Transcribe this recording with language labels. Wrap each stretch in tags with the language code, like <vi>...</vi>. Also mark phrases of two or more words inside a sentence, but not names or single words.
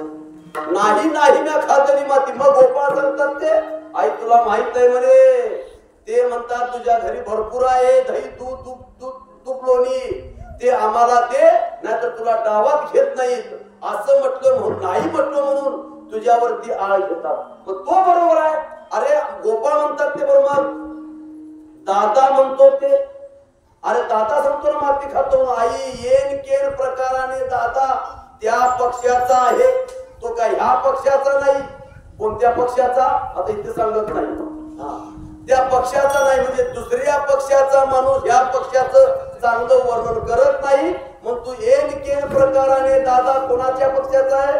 <mr>नाही नाही म्या खादली माती. मग गोपाळ सांगतात ते आई तुला माहित आहे म्हणे, ते म्हणतात तुझ्या घरी भरपूर आहे दही दूध तूप लोणी, ते आम्हाला दे नाहीतर तुला डावात घेत नाहीत असं म्हटलं म्हणून नाही म्हटलं म्हणून तुझ्यावरती आळ घेतात. मग तो बरोबर आहे. अरे गोपाळ म्हणतात ते बरोबर, दादा म्हणतो ते, अरे दादा सांगतो ना माती खातो. आई येन केन प्रकाराने दादा त्या पक्षाचा आहे, तो काय ह्या पक्षाचा नाही. कोणत्या पक्षाचा आता इथे सांगत नाही, त्या पक्षाचा नाही म्हणजे दुसऱ्या पक्षाचा माणूस ह्या पक्षाचं चांगलं वर्णन करत नाही. मग तू येन केन प्रकाराने दादा कोणाच्या पक्षाचा आहे?</mr>